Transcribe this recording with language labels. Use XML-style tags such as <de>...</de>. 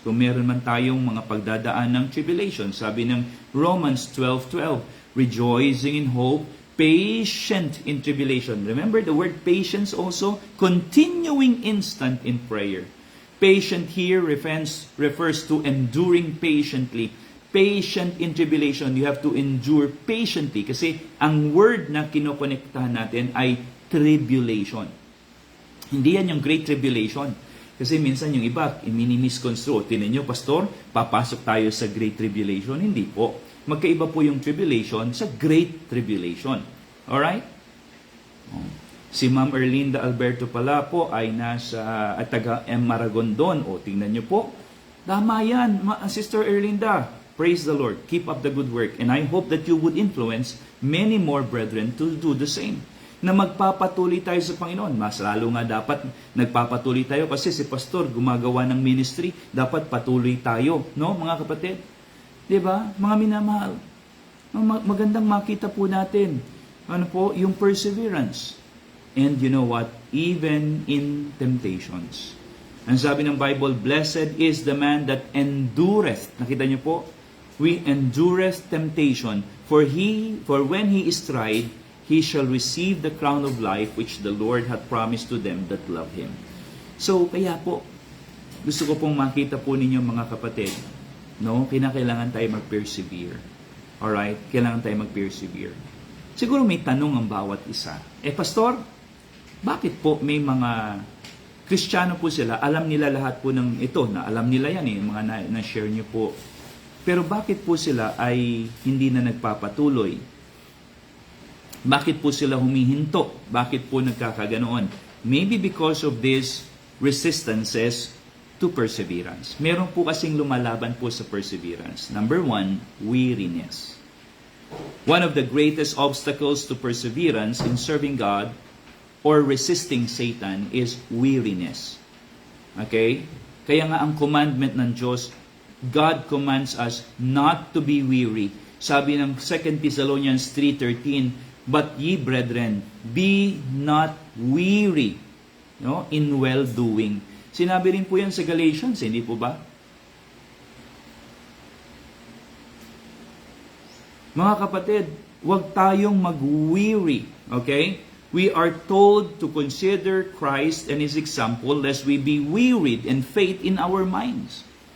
<tl>Kung meron man tayong mga pagdadaan ng tribulation, sabi ng Romans 12:12,</tl> <en>rejoicing in hope, patient in tribulation. Remember the word patience also? Continuing instant in prayer. Patient here refers to enduring patiently. Patient in tribulation, you have to endure patiently.</en> <tl>Kasi ang word na kinokonektahan natin ay tribulation. Hindi yan yung great tribulation. Kasi minsan yung iba, mini-misconstrue. Tinan nyo, Pastor, papasok tayo sa Great Tribulation. Hindi po. Magkaiba po yung tribulation sa Great Tribulation. Alright? Si Ma'am Erlinda Alberto pala po ay nasa taga Maragondon. O, tingnan nyo po. Tama yan,</tl> <en>Sister Erlinda. Praise the Lord. Keep up the good work. And I hope that you would influence many more brethren to do the same.</en> <tl>Na magpapatuloy tayo sa Panginoon. Mas lalo nga dapat nagpapatuloy tayo kasi si pastor gumagawa ng ministry, dapat patuloy tayo, no, mga kapatid? 'Di ba? Mga minamahal. Magandang makita po natin ano po, yung perseverance.</tl> <en>And you know what? Even in temptations.</en> <tl>Ang sabi ng</tl> <en>Bible, blessed is the man that endureth.</en> <tl>Nakita niyo po?</tl> <en>We endureth temptation, for when he is tried, he shall receive the crown of life which the Lord hath promised to them that love Him.</en> <tl>So, kaya po, gusto ko pong makita po ninyo, mga kapatid, no? Kailangan tayo mag-persevere. Alright? Kailangan tayo mag-persevere. Siguro may tanong ang bawat isa. Pastor, bakit po may mga Kristiyano po sila, alam nila lahat po ng ito, na alam nila yan mga na-share nyo po. Pero bakit po sila ay hindi na nagpapatuloy? Bakit po sila humihinto? Bakit po nagkakaganoon?</tl> <en>Maybe because of these resistances to perseverance.</en> <tl>Meron po kasing lumalaban po sa perseverance.</tl> <en>Number 1, weariness. One of the greatest obstacles to perseverance in serving God or resisting Satan is weariness. Okay?</en> <tl>Kaya nga ang commandment ng Diyos,</tl> <en>God commands us not to be weary.</en> <tl>Sabi ng</tl> <en>2 Thessalonians 3:13, "But ye brethren, be not weary, no, in well-doing."</en> <tl>Sinabi rin po yan sa Galatians, hindi po ba? Mga kapatid, huwag tayong mag-weary. Okay?</tl> <en>We are told to consider Christ and His example lest we be wearied in faith in our minds.</en>